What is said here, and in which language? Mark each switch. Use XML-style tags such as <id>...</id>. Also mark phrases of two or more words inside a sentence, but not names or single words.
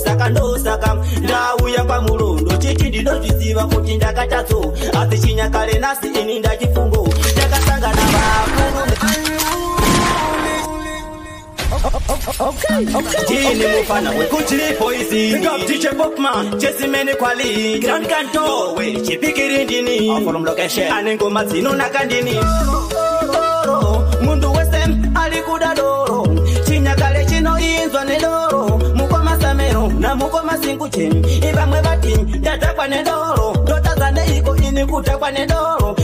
<sn>Saka ndosaka ndauya pamurondo, chichi ndinozviziva kuti ndakatadzo. Asi chinyakare nhasi ini ndachifungo, ndakasangana vakuru.</sn> <en>Okay, okay.</en> <sn>Ndini mufana wekuchiripo izi.</sn> <en>Big up D J Popman, Chessy Mane Quali, Grand Canto, we,</en> <sn>Chipikiri ndini.</sn> <en>I'm from location.</en> <sn>Ane ngoma dzinonaka ndini. Doro, mundu wese ari kuda doro. Chinyakare chinoinzwa nedoro. Mukoma Samero, na mukoma Singuche. Ivamwe vati, ndadhakwa nedoro. Ndotadza neiko ini kudhakwa nedoro.</sn>